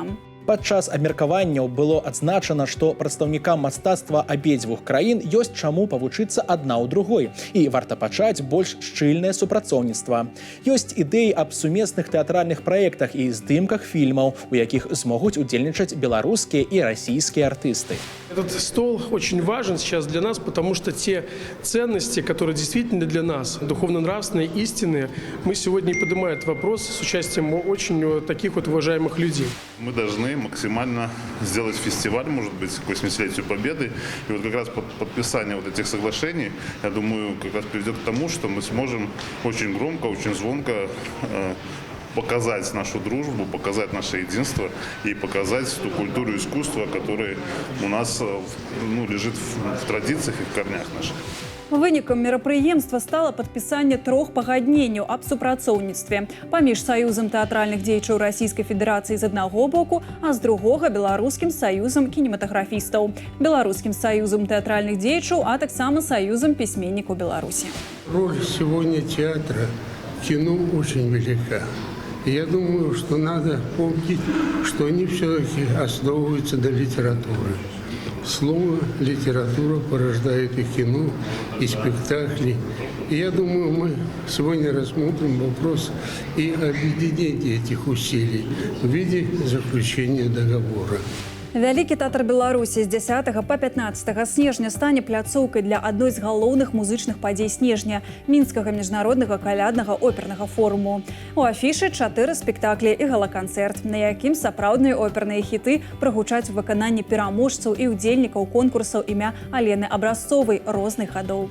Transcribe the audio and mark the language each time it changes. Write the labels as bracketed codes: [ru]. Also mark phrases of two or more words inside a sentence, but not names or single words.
[be] Падчас абмеркаванняў было адзначана, што прадстаўнікам мастацтва абедзвюх краін ёсць чаму павучыцца адна ў другой і варта пачаць больш шчыльнае супрацоўніцтва. Ёсць ідэі аб сумесных тэатральных праектах і здымках фільмаў, у якіх змогуць удзельнічаць беларускія і расійскія артысты. [ru] Этот стол очень важен сейчас для нас, потому что те ценности, которые действительно для нас, духовно-нравственные, истинные, мы сегодня и поднимаем этот вопрос с участием очень таких вот уважаемых людей. Мы должны максимально сделать фестиваль, может быть, к 80-летию Победы. И вот как раз подписание вот этих соглашений, я думаю, как раз приведет к тому, что мы сможем очень громко, очень звонко показать нашу дружбу, показать наше единство и показать ту культуру искусства, которая у нас лежит в традициях и в корнях наших. [be] Вынікам мерапрыемства стала падпісанне 3 пагадненняў аб супрацоўніцтве паміж саюзам тэатральных дзеячаў Расійскай Федэрацыі з аднаго боку, а з другога беларускім саюзам кінематаграфістаў, беларускім саюзам тэатральных дзеячаў, а таксама саюзам пісьменнікаў Беларусі. [ru] Роль сегодня театра, кино очень велика. Я думаю, что надо помнить, что они все-таки основываются на литературе. Слово, литература порождает и кино, и спектакли. И я думаю, мы сегодня рассмотрим вопрос и объединения этих усилий в виде заключения договора. [be] Вялікі тэатр Беларусі з 10 па 15 снежня стане пляцоўкай для адной з галоўных музычных падзей снежня – Мінскага міжнароднага каляднага опернага форуму. У афішы 4 спектаклі і гала-канцэрт, на якім сапраўдныя оперныя хіты прагучаць у выкананні пераможцаў і ўдзельнікаў конкурсаў імя Алены Абразцовай розных гадоў.